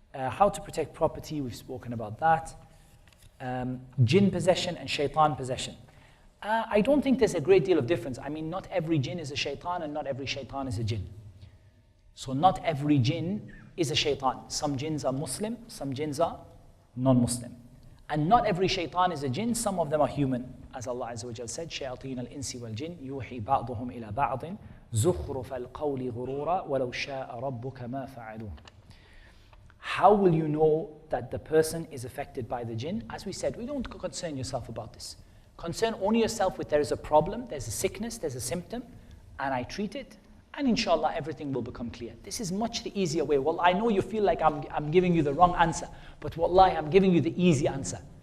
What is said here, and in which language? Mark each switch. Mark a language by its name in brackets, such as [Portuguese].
[English] How to protect property, we've spoken about that. Jinn possession and shaitan possession. I don't think there's a great deal of difference. I mean, not every jinn is a shaitan and not every shaitan is a jinn. So not every jinn is a shaitan. Some jinns are Muslim, some jinns are non-Muslim. And not every shaitan is a jinn, some of them are human. As Allah Azza wa Jal said, [Arabic] شَيَاطِينَ الْإِنسِ وَالْجِنِّ يُوحِي بَعْضُهُمْ إِلَى بَعْضٍ زُخْرُفَ الْقَوْلِ غُرُورًا وَلَوْ شَاءَ رَبُّكَ مَا فَعَلُوهُ. [English] How will you know that the person is affected by the jinn? As we said, we don't concern yourself about this. Concern only yourself with there is a problem, there's a sickness, there's a symptom, and I treat it, and inshallah everything will become clear. This is much the easier way. Well, I know you feel like I'm giving you the wrong answer, but wallahi, I'm giving you the easy answer.